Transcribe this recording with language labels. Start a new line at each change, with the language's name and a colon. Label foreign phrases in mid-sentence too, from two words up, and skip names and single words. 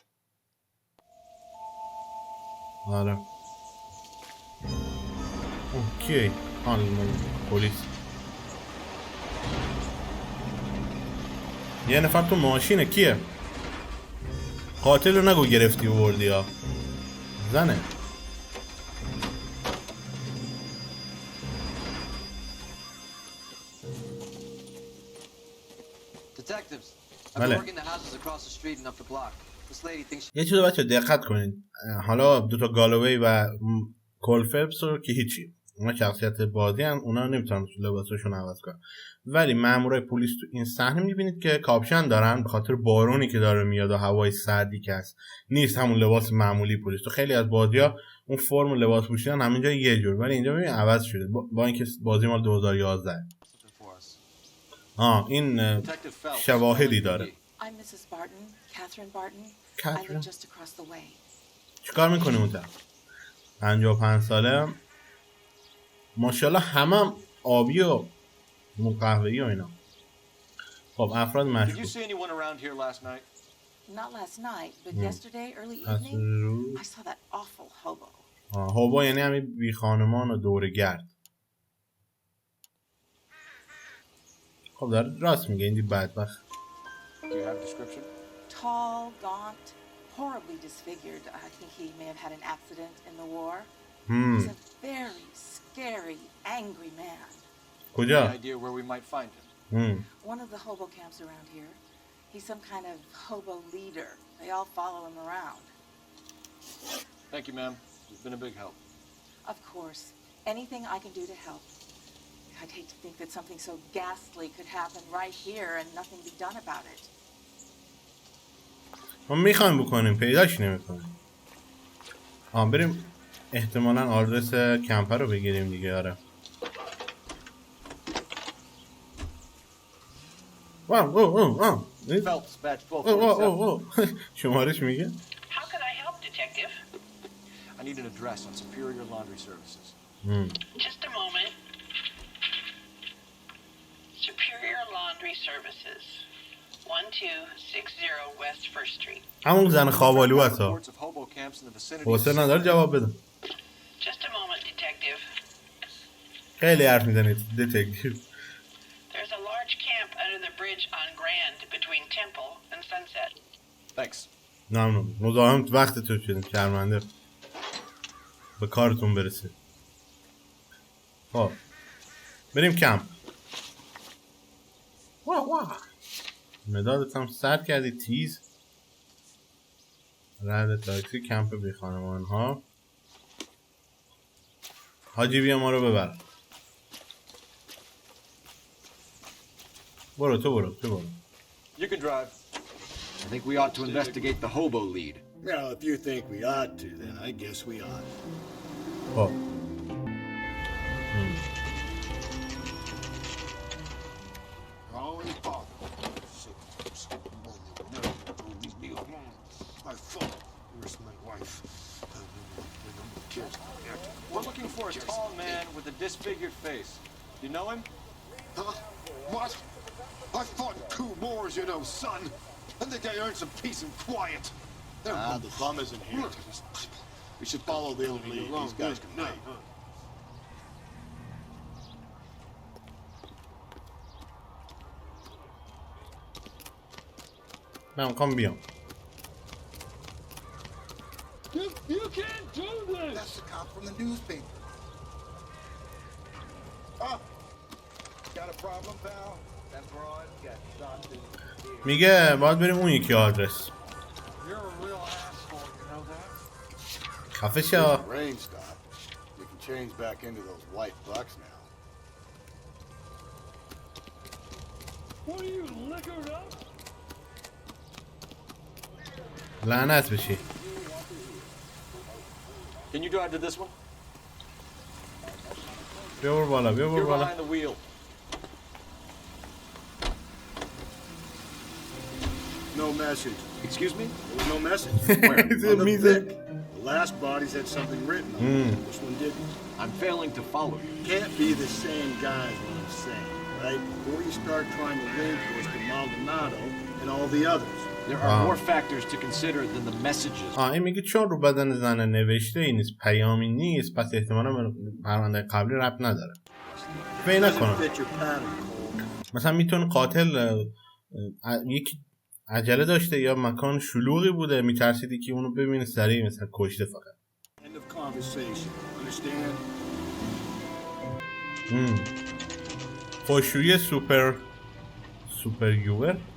Persian: آره اوکی. پلیس یه نفر تو ماشینه. کیه؟ قاتل رو نگو گرفتی و بردی ها. زنه.
English: Detectives, I've Vale. been working the houses across the street and up the block. This lady thinks
Persian: یه چیز بچه دقت کنید. حالا دوتا گالوی و کولفپس رو که هیچی اونا شخصیت بازی هم اونا نمیتونن لباسشون عوض کنن، ولی مامورای پلیس تو این صحنه میبینید که کاپشن دارن به خاطر بارونی که داره میاد و هوای سردی که هست. نیست همون لباس معمولی پلیس. تو خیلی از بازی‌ها اون فرم لباس پوشیدن همینجا یه جور، ولی اینجا ببین عوض شده با اینکه بازی مال 2011. این شواهدی داره.
English: I'm Mrs. Barton, Catherine Barton. I Catherine. live just across the way.
Persian: چیکار میکنی اون طرف؟ 55 ساله، ماشاءالله همم آبی و قهوه‌ای و اینا. خب افراد
English: Did you
Persian: مشکوک.
English: see anyone around here last night? Not last night, but yesterday, early evening, I saw that awful hobo.
Persian: هوبا یعنی همین بی خانمان و دورگرد. خب داره راست میگه این دی بدبخت.
English: Do you have a description? Tall, gaunt, horribly disfigured. I think he may have had an accident in the war. He's a very scary, angry man.
Persian: کجا؟
English: Any idea where we might find him? One of the hobo camps around here. He's some kind of hobo leader. They all follow him around. Thank you, ma'am. You've been a big help. Of course, anything I can do to help. I'd hate to think that something so ghastly could happen right here and nothing be done about it.
Persian: ما میخوایم بکنیم پیداش نمیکنیم. بریم احتمالاً آدرس کمپر رو بگیریم دیگه. آره
English: Phelps, badge 1247.
Persian: شمارش میگه.
English: How can I help, detective? I need an address on Superior Laundry Services. Just a moment. Superior Laundry Services, 1260 West First Street.
Persian: همون زن خوابالو هستا.
English: Reports of hobo camps in the vicinity.
Persian: حوصله نداره جواب بده.
English: Just a moment, detective.
Persian: خیلی حرف میزنید دتکتیو.
English: There's a large camp under the bridge on Grand between Temple and Sunset. Thanks.
Persian: ممنون. مزاحم وقت تو شدیم شرمنده. به کارتون برسید. خب بریم کمپ. مدادت هم سر کردی تیز. رد تاکسی کمپ بی خانمان ها. حاجی بیا ما رو ببر. برو تو برو.
English: You can drive. I think we ought to investigate the hobo lead. Well, if you think we ought to, then I guess we ought.
Persian: خب
English: Holy fuck. Leave me alone. I thought where's my wife? We're looking for a tall man with a disfigured face. You know him? Huh? What? I fought coup wars, you know, son. I think I earned some peace and quiet. The bum isn't here. We should follow the lead. These guys can wait.
Persian: من میخوام بیام.
English: You can't do this! That's the cop from the newspaper. Oh! Got a problem, pal? That broad got shot in the ear.
Persian: میگه باید بریم اون یکی آدرس.
English: You're a real asshole, you know that?
Persian: خفه شو.
English: Rain stop. You can change back into those white bucks now. What are you, liquored up?
Persian: لعنت بشی.
English: Can you drive to this one?
Persian: بیا برو بالا.
English: You're behind the wheel. No message. Excuse me? There was no message. It's On the amazing. Vic. The last bodies had something written on them. This one didn't. I'm failing to follow you. Can't be the same guy is what I'm saying, right? Before you start trying to link this to Maldonado and all the others. There are more factors to consider than the messages.
Persian: این میگه چون رو بدن زن نوشته ای نیست، پیامی نیست، پس احتمالا به پرونده قبلی ربط نداره. فکر نکنم.
English: Fit your pattern, Cole.
Persian: مثلا میتونه قاتل یک عجله داشته یا مکان شلوغی بوده، میترسیدی که اونو ببینه سریع مثلا کشته فقط.
English: End of conversation. Understand?
Persian: خوشویی سوپر یوور.